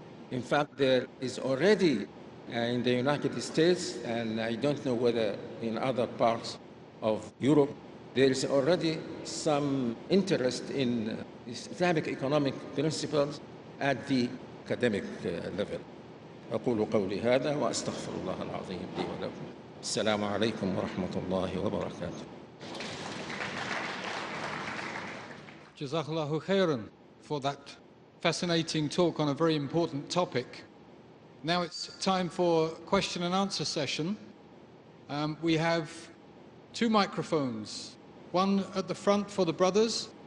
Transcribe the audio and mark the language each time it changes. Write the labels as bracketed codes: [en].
[en] In fact, there is already in the United States, and I don't know whether in other parts of Europe, there is already some interest in Islamic economic principles at the academic level. [ar] أقول قولي هذا وأستغفر الله العظيم لي ولكم. السلام عليكم ورحمة الله وبركاته. [en] Jazakallahu khairan for that fascinating talk on a very important topic. Now it's time for question and answer session. We have two microphones, one at the front for the brothers